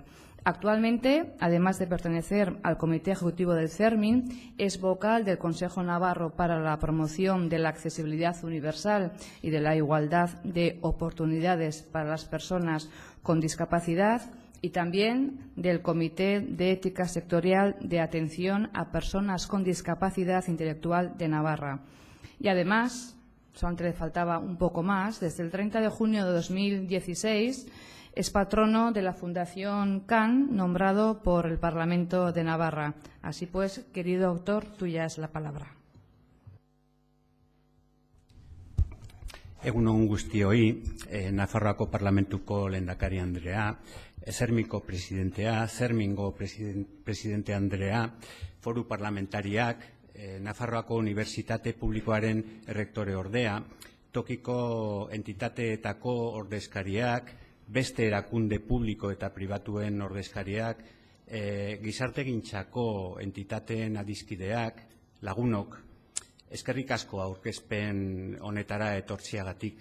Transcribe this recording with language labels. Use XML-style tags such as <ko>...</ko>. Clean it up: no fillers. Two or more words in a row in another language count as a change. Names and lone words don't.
<es>Actualmente, además de pertenecer al Comité Ejecutivo del CERMIN, es vocal del Consejo Navarro para la Promoción de la Accesibilidad Universal y de la Igualdad de Oportunidades para las Personas con Discapacidad y también del Comité de Ética Sectorial de Atención a Personas con Discapacidad Intelectual de Navarra. Y además, solamente le faltaba un poco más, desde el 30 de junio de 2016 es patrono de la Fundación CAN, nombrado por el Parlamento de Navarra. Así pues, querido doctor, tuya es la palabra.</es> <eu>Egun on guztioi, Nafarroako Parlamentuko lehendakari Andrea, Zermiko presidentea, Zermingo presidente Andrea, foru parlamentariak, Nafarroako Unibertsitate Publikoaren errektore ordea, tokiko entitateetako ordezkariak, beste erakunde publiko eta pribatuen ordezkariak, gizartegintzako entitateen adiskideak, lagunok, eskerrik asko aurkezpen honetara etortziagatik.</eu>